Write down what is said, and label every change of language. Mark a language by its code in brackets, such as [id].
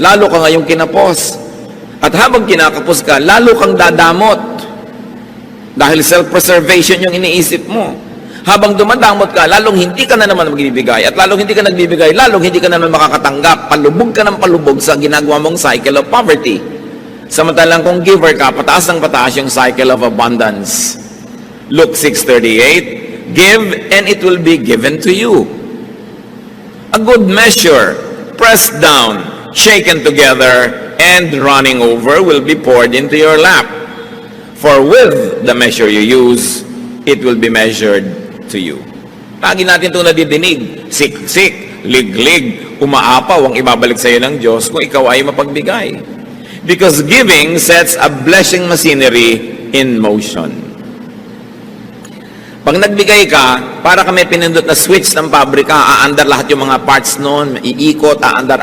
[tl] Lalo ka ngayong kinapos. At habang kinakapos ka, lalo kang dadamot. Dahil self-preservation yung iniisip mo. Habang dumadamot ka, lalong hindi ka na naman magbibigay. At lalong hindi ka nagbibigay, lalong hindi ka na naman makakatanggap. Palubog ka ng palubog sa ginagawa mong [en] cycle of poverty. [tl] Samantalang kung giver ka, pataas ng pataas yung [en] cycle of abundance. Luke 6:38, give and it will be given to you. A good measure, pressed down, shaken together, and running over will be poured into your lap. For with the measure you use, it will be measured to you. [tl] Lagi natin itong nadidinig. Siksik, liglig, umaapaw ang ibabalik sa iyo ng Diyos kung ikaw ay mapagbigay. [en] Because giving sets a blessing machinery in motion. [tl] Pag nagbigay ka, para ka may pinindot na switch ng pabrika, aandar lahat yung mga parts noon, iikot, aandar.